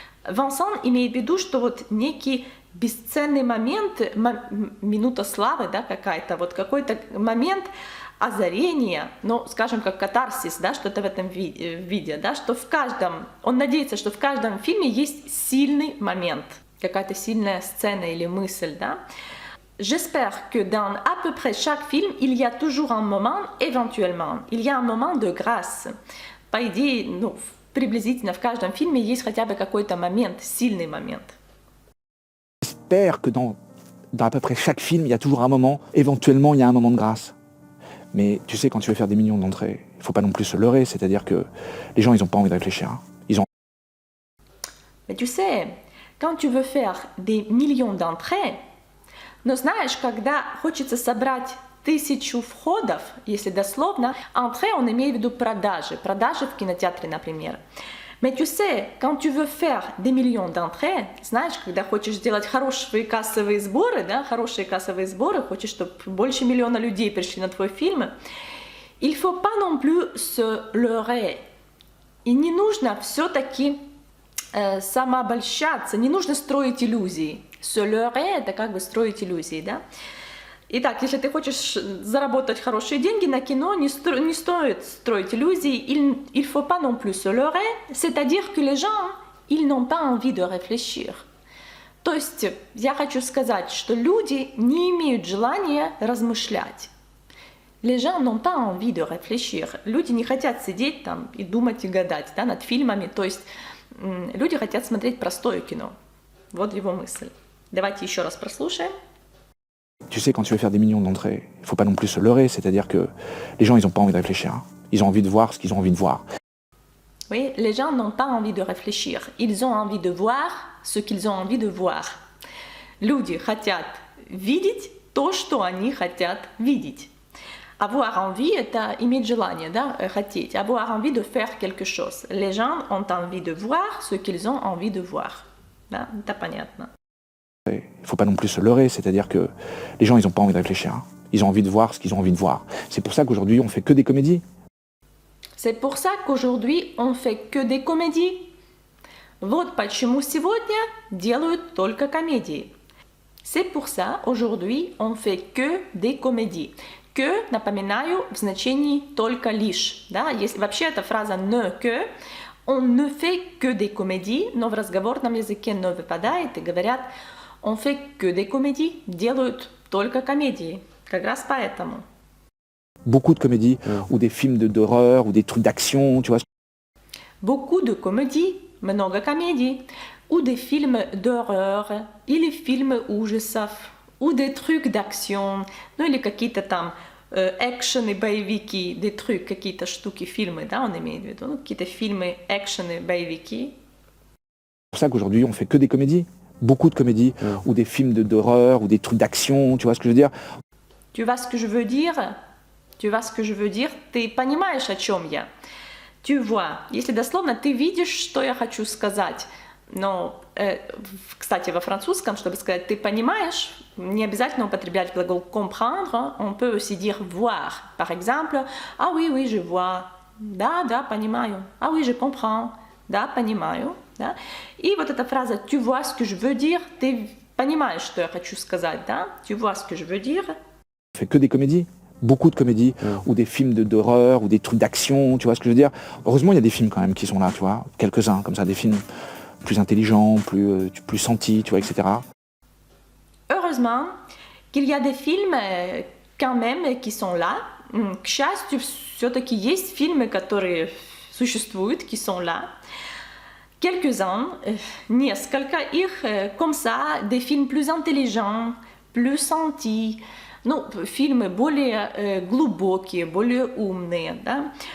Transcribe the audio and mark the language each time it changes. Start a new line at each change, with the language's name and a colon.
Russian: Вансан имеет в виду, что вот некий бесценный момент, минута славы, да, какая-то, вот какой-то момент озарения, ну, скажем, как катарсис, да, что-то в этом виде, да, что в каждом, он надеется, что в каждом фильме есть сильный момент, какая-то сильная сцена или мысль, да.
French: J'espère que dans à peu près chaque film, il y a toujours un moment, éventuellement, il y a un moment de grâce.
Russian: По идее, ну, приблизительно в каждом фильме есть хотя бы какой-то момент, сильный момент.
French: J'espère que dans à peu près chaque film, il y a toujours un moment, éventuellement, il y a un moment de grâce. Mais tu sais, quand tu veux faire des millions d'entrées, il ne faut pas non plus se leurrer, c'est-à-dire que les gens, ils n'ont pas envie de réfléchir. Hein. Mais tu sais, quand tu veux faire des millions d'entrées,
Russian: но знаешь, когда хочется собрать 1000 входов, если дословно, entrée, on имеет в виду продажи в кинотеатре, например.
French: Mais tu sais, quand tu veux faire des millions d'entrées,
Russian: знаешь, когда хочешь сделать хорошие кассовые сборы, да, хочешь, чтобы больше миллиона людей пришли на твой фильм,
French: il faut pas non plus se leurrer.
Russian: И не нужно все-таки самообольщаться, не нужно строить иллюзии.
French: Se leurrer
Russian: – это как бы строить иллюзии, да? Итак, если ты хочешь заработать хорошие деньги на кино, не стоит строить иллюзии.
French: Il faut pas non plus se leurrer, c'est-à-dire que les gens, ils n'ont pas envie de réfléchir.
Russian: То есть, я хочу сказать, что люди не имеют желания размышлять.
French: Les gens n'ont pas envie de réfléchir.
Russian: Люди не хотят сидеть там и думать и гадать, да, над фильмами. То есть, люди хотят смотреть простое кино. Вот его мысль. Давайте еще раз прослушаем.
French: Tu sais, quand tu veux faire des millions d'entrées, il ne faut pas non plus se leurrer, c'est-à-dire que les gens, ils n'ont pas envie de réfléchir. Hein. Ils ont envie de voir ce qu'ils ont envie de voir. Oui, les gens n'ont pas envie de réfléchir. Ils ont envie de voir ce qu'ils ont envie de voir.
Russian: Люди хотят видеть то, что они хотят видеть.
French: Avoir envie
Russian: – это иметь желание, да, хотеть.
French: Avoir envie de faire quelque chose. Les gens ont envie de voir ce qu'ils ont envie de voir.
Russian: Да, это понятно.
French: Il ne faut pas non plus se leurrer, c'est-à-dire que les gens, ils n'ont pas envie de réfléchir. Hein. Ils ont envie de voir ce qu'ils ont envie de voir. C'est pour ça qu'aujourd'hui, on fait que des comédies. C'est pour ça qu'aujourd'hui, on fait que des comédies.
Russian: Вот почему сегодня делают только комедии.
French: C'est pour ça, aujourd'hui, on fait que des comédies.
Russian: Que, напоминаю, в значении только лишь. Да? Если, вообще эта фраза
French: ne que, on ne fait que des comédies,
Russian: но в разговорном языке не выпадает и говорят
French: on fait que des comédies,
Russian: делают только комедии. Как раз поэтому.
French: Beaucoup de comédies, ou des films d'horreur, ou des trucs d'action, tu vois. Beaucoup de comédies,
Russian: много комедий,
French: ou des films d'horreur,
Russian: или фильмы ужасов,
French: ou des trucs d'action,
Russian: ну или какие-то там экшены, боевики,
French: des trucs,
Russian: какие-то штуки, фильмы, да, он имеет в виду, ну, какие-то фильмы, экшены, боевики.
French: C'est pour ça qu'aujourd'hui, on fait que des comédies. Beaucoup de comédies, ou des films d'horreur, ou des trucs d'action, tu vois ce que je veux dire? Tu vois ce que je veux dire? Tu vois ce que je veux dire?
Russian: Ты понимаешь, о чем я?
French: Tu vois.
Russian: Если дословно, ты видишь, что я хочу сказать. Но, кстати, во французском, чтобы сказать «ты понимаешь», не обязательно употреблять глагол comprendre.
French: On peut aussi dire voir. Par exemple, ah oui, oui, je vois.
Russian: Да, да, понимаю.
French: Ah oui, je comprends.
Russian: Да, понимаю. Да? И вот эта фраза
French: «tu vois ce que je veux dire»,
Russian: «ты понимаешь, что я хочу сказать, да?
French: Tu vois ce que je veux dire? On fait que des comédies, beaucoup de comédies, ou des films d'horreur, ou des trucs d'action, tu vois ce que je veux dire. Heureusement, il y a des films quand même qui sont là, tu vois, quelques-uns, comme ça, des films plus intelligents, plus sentis, tu vois, etc. Heureusement qu'il y a des films quand même qui sont là.
Russian: К счастью, все-таки есть фильмы, которые существуют,
French: qui sont là. Quelques-uns,
Russian: несколько их,
French: comme ça, des films plus intelligents, plus sentis,
Russian: ну, фильмы более глубокие, более умные, да?